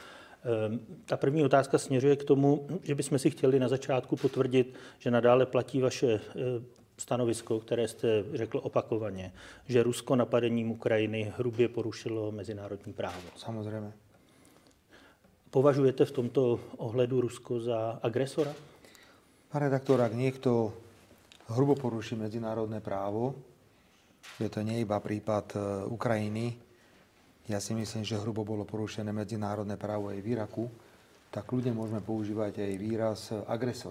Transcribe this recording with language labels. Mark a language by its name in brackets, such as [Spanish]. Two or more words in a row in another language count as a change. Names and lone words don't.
[Czech] Ta první otázka směřuje k tomu, že bychom si chtěli na začátku potvrdit, že nadále platí vaše stanovisko, které jste řekl opakovaně, že Rusko napadením Ukrajiny hrubě porušilo mezinárodní právo. [Slovak] Samozrejme. [Czech] Považujete v tomto ohledu Rusko za agresora? [Slovak] Pán redaktor, ak niekto hrubo poruší medzinárodné právo, je to nie iba prípad Ukrajiny, ja si myslím, že hrubo bolo porušené medzinárodné právo aj v Iraku, tak ľudia môžeme používať aj výraz agresor.